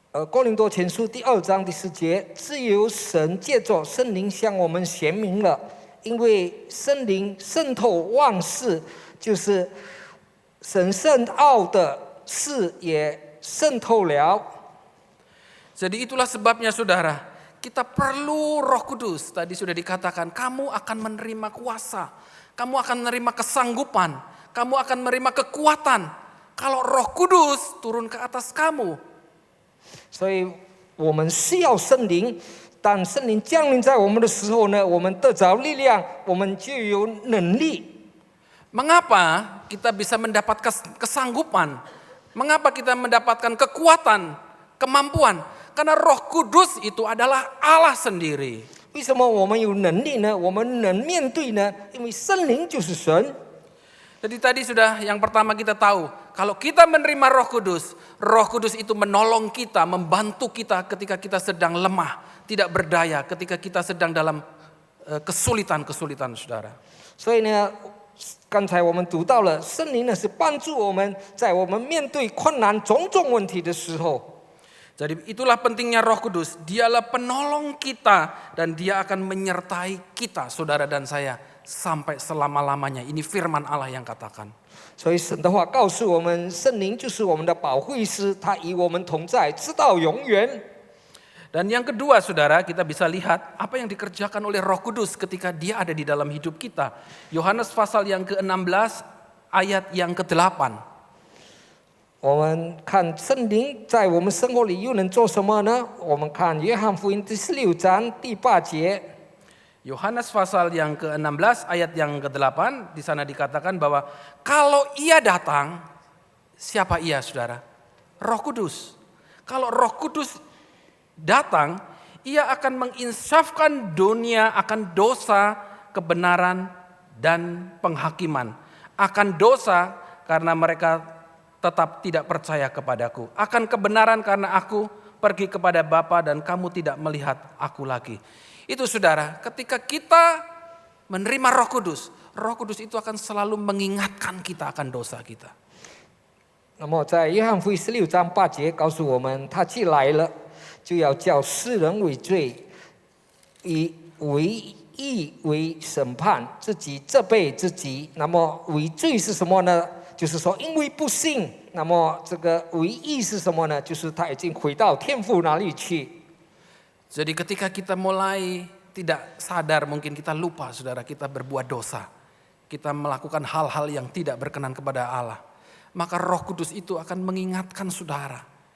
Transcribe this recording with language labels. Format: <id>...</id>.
<zh>哥林多前书第2章第10节，自由神借着圣灵向我们显明了，因为圣灵渗透万事，就是神深奥的事也渗透了。</zh> <id>Jadi itulah sebabnya saudara, kita perlu Roh Kudus. Tadi sudah dikatakan, kamu akan menerima kuasa, kamu akan menerima kesanggupan, kamu akan menerima kekuatan. Kalau Roh Kudus turun ke atas kamu.</id> <zh>所以我们需要圣灵，当圣灵降临在我们的时候呢，我们得着力量，我们就有能力。</zh> <id>Mengapa kita bisa mendapat kesanggupan? Mengapa kita mendapatkan kekuatan, kemampuan? Karena Roh Kudus itu adalah Allah sendiri.</id> <zh>为什么我们有能力呢？我们能面对呢？因为圣灵就是神。</zh> <id>Jadi tadi sudah yang pertama kita tahu, kalau kita menerima Roh Kudus itu menolong kita, membantu kita ketika kita sedang lemah, tidak berdaya, ketika kita sedang dalam kesulitan-kesulitan, saudara.</id> <zh>所以呢，刚才我们读到了，圣灵呢是帮助我们在我们面对困难种种问题的时候。</zh> <id>Jadi itulah pentingnya Roh Kudus. Dialah penolong kita dan dia akan menyertai kita, saudara dan saya, sampai selama-lamanya. Ini firman Allah yang katakan.</id> <zh>所以神的话告诉我们，圣灵就是我们的保惠师，他与我们同在，直到永远。</zh> <id>Dan yang kedua saudara, kita bisa lihat apa yang dikerjakan oleh Roh Kudus ketika dia ada di dalam hidup kita. Yohanes pasal yang ke-16 ayat yang ke-8.</id> <zh>我们看圣灵在我们生活里又能做什么呢？我们看约翰福音第16章第8节。</zh> <id>Yohanes pasal yang ke-16 ayat yang ke-8, di sana dikatakan bahwa kalau ia datang, siapa ia saudara? Roh Kudus. Kalau Roh Kudus datang, ia akan menginsafkan dunia akan dosa, kebenaran, dan penghakiman. Akan dosa karena mereka tetap tidak percaya kepadaku. Akan kebenaran karena aku pergi kepada Bapa dan kamu tidak melihat aku lagi. Itu saudara, ketika kita menerima Roh Kudus itu akan selalu mengingatkan kita akan dosa kita.</id> <zh>那么在约翰福音16章8节告诉我们，他既来了，就要叫世人为罪，以为义为审判，自己责备自己。那么为罪是什么呢？就是说因为不信。那么这个为义是什么呢？就是他已经回到天父那里去。</zh> <id>Jadi ketika kita mulai tidak sadar, mungkin kita lupa saudara, kita berbuat dosa. Kita melakukan hal-hal yang tidak berkenan kepada Allah. Maka Roh Kudus itu akan mengingatkan saudara.</id>